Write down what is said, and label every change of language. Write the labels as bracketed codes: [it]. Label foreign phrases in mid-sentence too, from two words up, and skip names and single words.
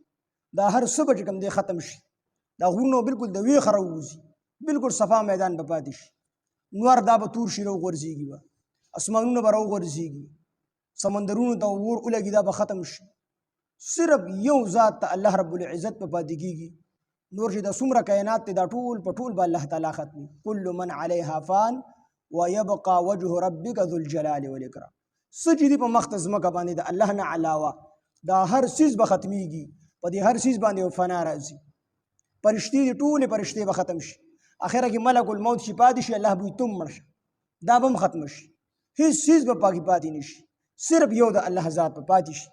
[ps] دا هر څه به چې کوم دی ختم شي، دا غرونه بالکل د ویښه راووځي، بالکل صفا میدان به پاتې شي. نور دا به تور شي راوغورځېږي، به اسمانونه به راوغورځېږي، سمندرونو ته اور ولګي، دا به ختم شي. صرف یو ذات ته [ar] الله رب العزت [ps] په پاتې کېږي. نور چې دا څومره کائنات دی دا ټول په ټول به [ar] الله تعالی [ps] ختمي. [ar] کل من علیها فان ویبقى وجه ربک ذو الجلال والاکرام. [ps] څه چې دي په مخ ته ځمکه باندې د الله نه علاوه دا هر څیز به ختمیږي، په دې هر څیز باندې یو فنا راځي. فرشتې دي ټولې فرشتې به ختم شي، اخره کې ملک الموت چې پاتې شي الله به تم مړ شي، دا به هم ختم شي، هېڅ څیز به پاکي پاتې نه شي، صرف یو د الله ذات به پاتې شي.